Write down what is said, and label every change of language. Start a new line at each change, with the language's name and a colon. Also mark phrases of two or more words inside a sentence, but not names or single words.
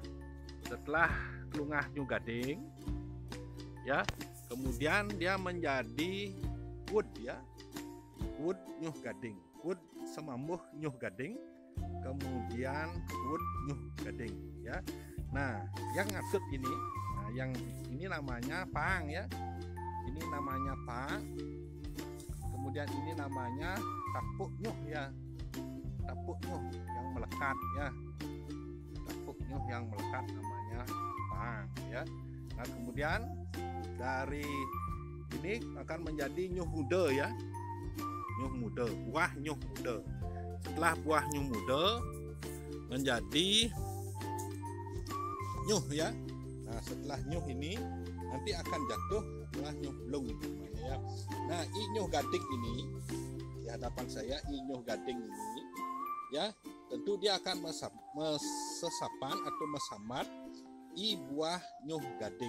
Indonesian: Setelah klungah Nyuh Gading ya, kemudian dia menjadi wud ya, wud Nyuh Gading,
Balinese: wud semambuh
Indonesian: Nyuh Gading, kemudian wud Nyuh Gading ya. Nah, yang ngasut ini, nah yang ini namanya pang ya, ini namanya pang. Kemudian ini namanya
Balinese: tapuk nyuh
Indonesian: ya,
Balinese: tapuk nyuh
Indonesian: yang melekat ya,
Balinese: tapuk nyuh
Indonesian: yang melekat namanya pang ya. Nah, kemudian dari ini akan menjadi nyuh muda ya, nyuh muda, buah nyuh muda. Setelah buah nyuh muda menjadi nyuh ya. Nah, setelah nyuh ini nanti akan jatuh adalah
Balinese: nyuh belung
Indonesian: ya. Nah, Nyuh Gading ini di hadapan saya, Nyuh Gading ini ya, tentu dia akan mesesapan atau mesambat buah Nyuh Gading.